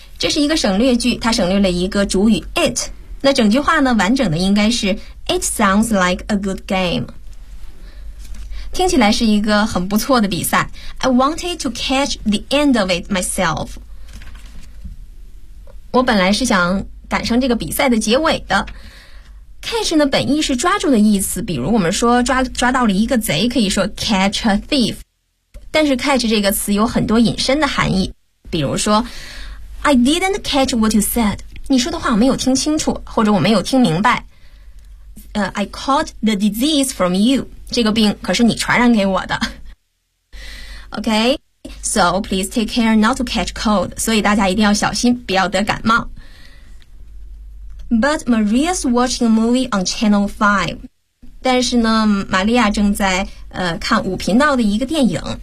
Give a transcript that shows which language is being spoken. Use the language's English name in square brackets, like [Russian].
[Chinese] 这是一个省略句，它省略了一个主语 it。那整句话呢，完整的应该是 [English] It sounds like a good game. [Chinese] 听起来是一个很不错的比赛。 [English] I wanted to catch the end of it myself. [Chinese] 我本来是想赶上这个比赛的结尾的。 Catch 呢，本意是抓住的意思，比如我们说抓到了一个贼，可以说 [English] catch a thief. [Chinese] 但是 catch 这个词有很多引申的含义，比如说 [English] I didn't catch what you said. [Chinese] 你说的话我没有听清楚，或者我没有听明白。 [English] I caught the disease from you. [Chinese] 这个病可是你传染给我的。 [English] Okay, so please take care not to catch cold. [Chinese] 所以大家一定要小心，不要得感冒。 [English] But Maria's watching a movie on Channel 5. [Chinese] 但是呢，玛利亚正在看五频道的一个电影。